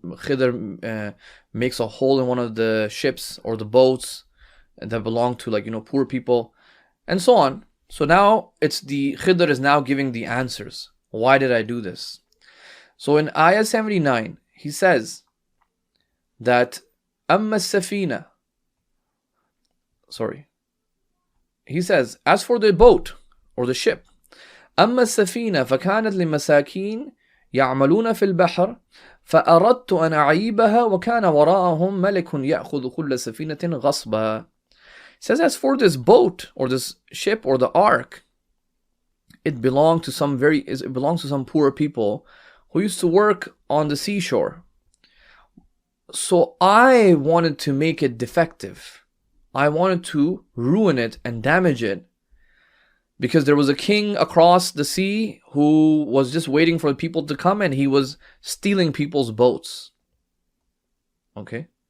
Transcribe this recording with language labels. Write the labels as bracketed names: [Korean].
[English] Khidr makes a hole in one of the ships or the boats that belong to poor people, and so on. So now Khidr is now giving the answers. Why did I do this? So in ayah 79, he says that Safina. He says, as for the boat or the ship, [Arabic] أما السفينة فكانت لمساكين يعملون في البحر فأردت أن أعيبها وكان وراءهم ملك يأخذ كل سفينة غصبا. [English] It says, as for this boat or this ship or the ark, it belonged to some poor people who used to work on the seashore. So I wanted to make it defective. I wanted to ruin it and damage it, because there was a king across the sea who was just waiting for people to come, and he was stealing people's boats. Okay?